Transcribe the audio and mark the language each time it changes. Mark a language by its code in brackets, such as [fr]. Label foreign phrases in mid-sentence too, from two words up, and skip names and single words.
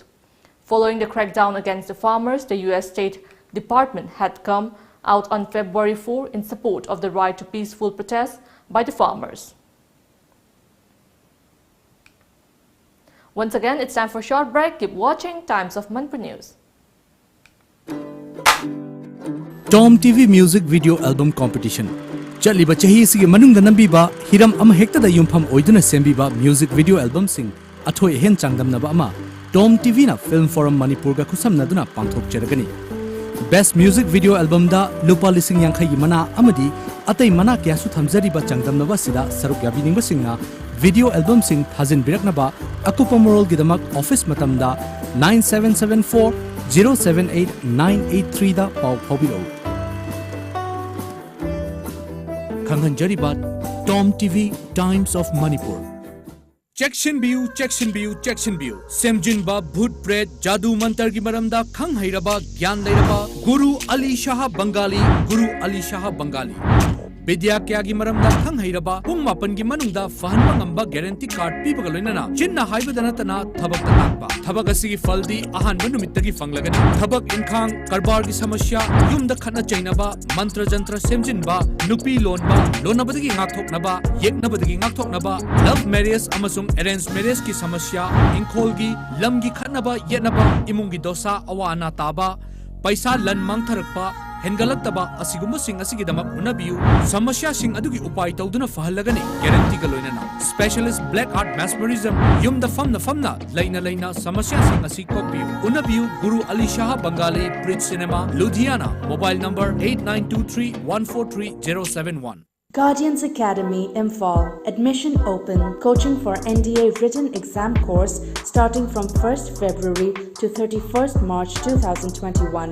[en] Following the crackdown against the farmers, the US State Department had come out on February 4 in support of the right to peaceful protest by the farmers. Once again, it's time for a short break. Keep watching Times of Manipur News. TOMTV Music Video Album Competition. [mni] Chaliba chahi sigi manungda nambiba hiram ama hekta da yumpham oiduna sembiba [en] music video album [mni] sing athoi hen changdamnaba ama TOMTV na Film Forum Manipur ga khusamnaduna pangthok cheragani. Best Music [en] Video Album [mni] da lupa lising yang khayi mana amadi atai mana kya su thamjariba changdamnaba sida saruk yabiningba singna video album sing thajin biraknaba akupa moral gidamak office matamda 9774 078 983 da pau phobiro. Kanghanjariba TOMTV Times of Manipur. Chection view, chection view, chection view. Semjinba [hi] bhut pret jadu mantar [mni] ki maramda khang hairaba gyan leiraba Guru Ali Shah Bengali, Guru Ali Shah Bengali. Vidya kya gi maramda khang hairaba pung mapan gi manungda fahanba ngamba [en] guarantee card [mni] pibaga loinana chinna haibadana tana thabak takba thabak asigi faldi ahanba numittagi fanglagani thabak inkhang karbar gi samasya yumda khana chainaba [hi] mantra jantra [mni] semjinba nupi lonba lonabadagi ngakthoknaba yeknabadagi ngakthoknaba [en] love marriage [mni] amasung [en] arranged marriage [mni] ki samasya ingkhol gi lam gi khanaba yenaba imung gi dosa awana taba paisa lan mangtharakpa hengalakaba asigumba sing asigidamak unabiu samasya sing adugi upai tawduna fahalagani guarantee ga loinana [en] specialist black art mesmerism [mni] yumda famna laina samasya sing asi kokbiu unabiu Guru Ali Shah Bengali Bridge Cinema Ludhiana [en] mobile number [mni] 8923143071. [en] Guardians Academy Imphal. Admission open. Coaching for NDA written exam course starting from 1st February to 31st March 2021.